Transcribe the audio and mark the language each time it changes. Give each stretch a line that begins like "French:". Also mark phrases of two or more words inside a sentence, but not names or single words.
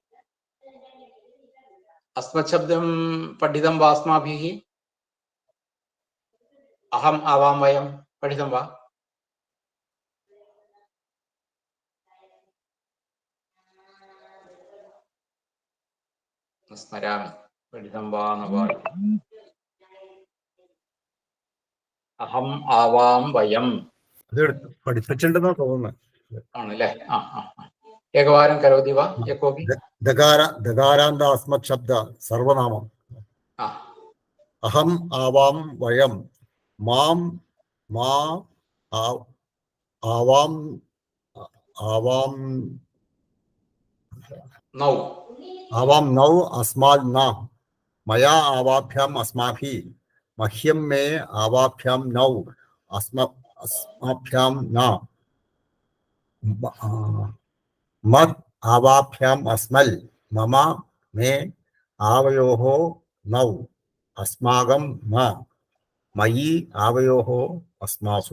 Sanskrit: अस्मत् शब्दं पठितं वा अस्माभिः अहम् आवां वयं पठितं वा स्मरामि पठितं वा न वा अहम् आवां वयं
Malayalam: അതെടുത്ത് പഠിപ്പിച്ചിട്ടുണ്ടെന്നാ തോന്നുന്നത്.
Sanskrit: ആണല്ലേ एकवारं करोति वा यः कोऽपि ദകാരാന്ത അസ്മത് ശബ്ദ സർവനാമം. അഹം ആവാം വയം മാം മാ ആവാം ആവാം नौ ആവാം നൗ അസ്മാൽ ന മയാ ആവാഭ്യാം അസ്മാഭി മഹ്യം മേ ആവാഭ്യാം നൗ अस्माभ्यां न मत् आवाभ्याम अस्मल् मम मे आवयोः नौ अस्माकं म मयि आवयोः अस्मासु.